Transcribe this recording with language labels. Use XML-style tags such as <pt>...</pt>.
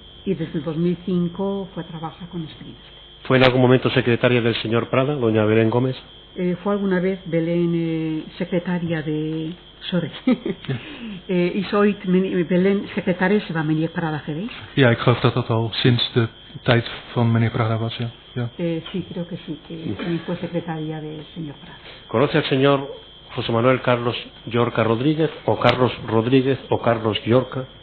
<es>Y desde el 2005 fue a trabajar con Springester. ¿Fue en algún momento secretaria del señor Prada, doña Belén Gómez? Fue alguna vez Belén secretaria de...</es> <nl>Sorry. Is ooit Belén secretaris van meneer Prada geweest? Ja, ik geloof dat dat al sinds de tijd van meneer Prada was, ja. Ja.</nl> <es>Sí, creo que sí, que también fue secretaria del señor Prada. ¿Conoce al señor José Manuel Carlos Llorca Rodríguez, o Carlos Rodríguez, o Carlos Llorca?</es>